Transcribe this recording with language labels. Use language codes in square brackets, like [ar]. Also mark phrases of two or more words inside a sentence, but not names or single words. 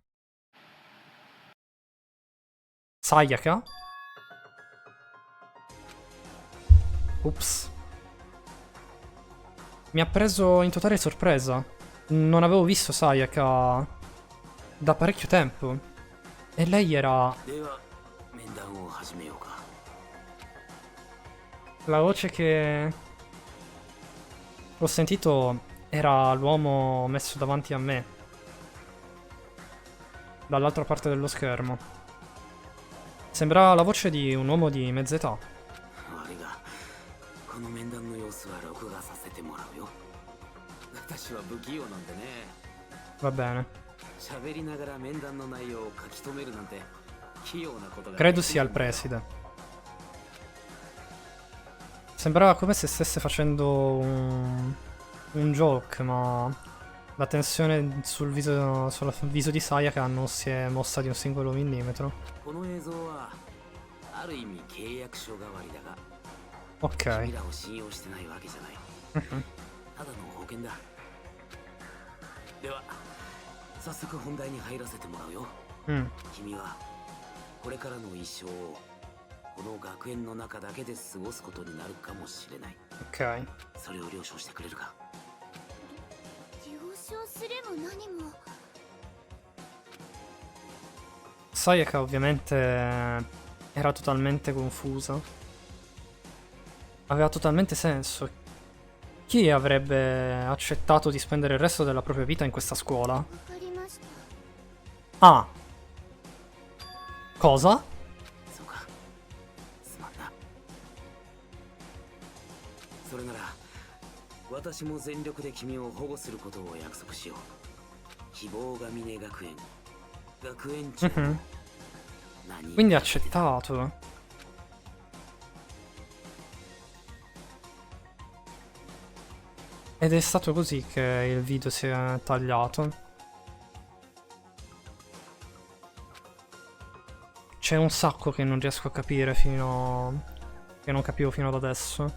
[it] Sayaka? Ups. Mi ha preso in totale sorpresa. Non avevo visto Sayaka da parecchio tempo. E lei era... [ja] では面談を始めようか。 [it] La voce che ho sentito era l'uomo messo davanti a me. Dall'altra parte dello schermo. Sembra la voce di un uomo di mezza età. [ja] 悪いが、この面談の様子は録画させてもらうよ。私は不器用なんでね。 [it] Va bene. [ja] 喋りながら面談の内容を書き留めるなんて器用なことが。 [it] Credo sia il preside. Sembrava come se stesse facendo un joke, ma la tensione sul viso di Sayaka non si è mossa di un singolo millimetro. [ja] この映像はある意味契約書代わりだが、 [it] Ok. [ja] 君らを信用してないわけじゃない。ただの保険だ。では早速本題に入らせてもらうよ。 Mm. 君はこれからの一生をこの学園の中だけで過ごすことになるかもしれない。 [it] Ok. [ja] それを了承してくれるか。了承すれも何も [it] Sayaka ovviamente era totalmente confusa. Aveva totalmente senso. Chi avrebbe accettato di spendere il resto della propria vita in questa scuola? [ja] わかりました [it] Ah. Cosa? [ja] そうか。すまんな。それなら私も全力で君を保護することを約束しよう。希望が峰学園学園長 Mhm. 何 [it] Quindi ha accettato. Ed è stato così che il video si è tagliato. c'è un sacco che non riesco a capire fino... che non capivo fino ad adesso.